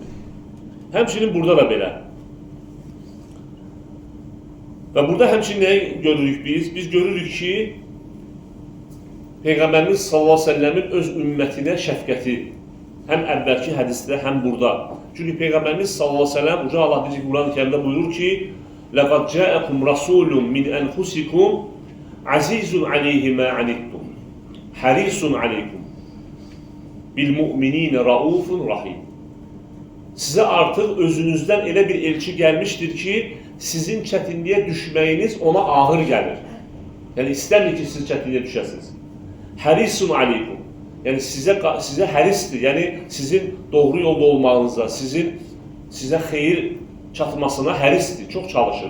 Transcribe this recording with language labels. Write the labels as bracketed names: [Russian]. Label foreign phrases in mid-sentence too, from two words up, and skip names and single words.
[Azerbaijani] Həmçinin burada da belə. Və burada həmçinin nəyi görürük biz? Biz görürük ki, Peyğəmbərimiz [Arabic] صلى الله عليه وسلم [Azerbaijani] öz ümmətinə şəfqəti həm əvvəlki hədisdə, həm burada. Çünki Peyğəmbərimiz [Arabic] صلى الله عليه وسلم [Azerbaijani] Uca Allah bizi Quran-ı Kərimdə buyurur ki, [Arabic] لَقَدْ جَاءَكُمْ رَسُولٌ مِنْ أَنْفُسِكُمْ عَزِيزٌ عَلَيْهِ مَا عَنِتُّمْ حَرِيصٌ عَلَيْكُمْ بِالْمُؤْمِنِينَ رَؤُوفٌ رَحِيمٌ. [Azerbaijani] Sizə artıq özünüzdən elə bir elçi gəlmişdir ki, sizin çətinliyə düşməyiniz ona ağır gəlir. Yəni, istəmir ki, siz çətinliyə düşəsiniz. [Arabic] حريص عليكم. [Azerbaijani] Yəni, sizə hərisdir. Yəni, sizin doğru yolda olmağınıza, sizə xeyir çatmasına hərisdir, çox çalışır.